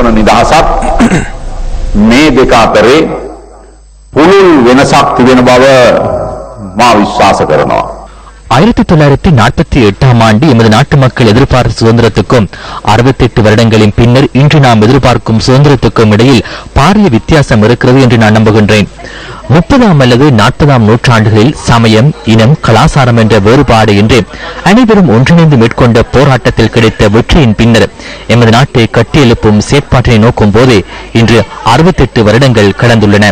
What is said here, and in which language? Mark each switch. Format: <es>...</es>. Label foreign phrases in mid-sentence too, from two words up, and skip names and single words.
<si>නිදහසක් මේ දෙක අතරේ පුළුල් වෙනසක් තිබෙන බව මා විශ්වාස කරනවා.</si> <ta>1948ஆம் ஆண்டு எமது நாட்டு மக்கள் எதிர்பார்த்த சுதந்திரத்துக்கும் 68 வருடங்களின் பின்னர் இன்று நாம் எதிர்பார்க்கும் சுதந்திரத்துக்கும் இடையில் பாரிய வித்தியாசம் இருக்கிறது என்று நான் நம்புகின்றேன். 30ஆம் அல்லது 40ஆம் நூற்றாண்டுகளில் சமயம், இனம், கலாசாரம் என்ற வேறுபாடு என்று அனைவரும் ஒன்றிணைந்து மேற்கொண்ட போராட்டத்தில் கிடைத்த வெற்றியின் பின்னர் எமது நாட்டை கட்டியெழுப்பும் செயற்பாட்டினை நோக்கும் போது இன்று 68 வருடங்கள் கடந்துள்ளன.</ta>